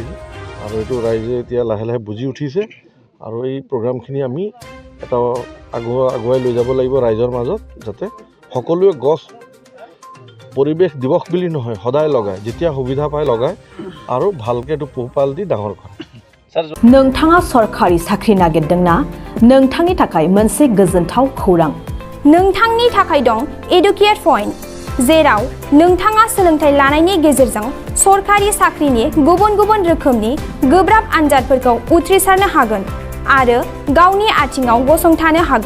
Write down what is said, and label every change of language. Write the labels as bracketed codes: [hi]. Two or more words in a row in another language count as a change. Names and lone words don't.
[as] আৰু এইটো ৰাইজে এতিয়া লাহে লাহে বুজি উঠিছে আৰু এই প্ৰগ্ৰামখিনি আমি এটা আগুৱাই লৈ যাব লাগিব ৰাইজৰ মাজত, যাতে সকলোৱে গছ পৰিৱেশ দিৱস বুলি নহয়, সদায় লগায়, যেতিয়া সুবিধা পায় লগায় আৰু ভালকৈ এইটো পোহপাল দি ডাঙৰ কৰে। [brx] नोंथाङा सरखारि साख्रि नागिरदोंना? नोंथांनि थाखाय मोनसे गोजोनथाव खौरां। नोंथांनि थाखाय दं एडुकेट पइन्ट, जेराव नोंथाङा सोलोंथाइ लानायनि गेजेरजों सरखारि साख्रिनि गुबुन गुबुन रोखोमनि गोब्राब आनजादफोरखौ उथ्रिसारनो हागोन आरो गावनि आथिङाव गसंथानो हागोन।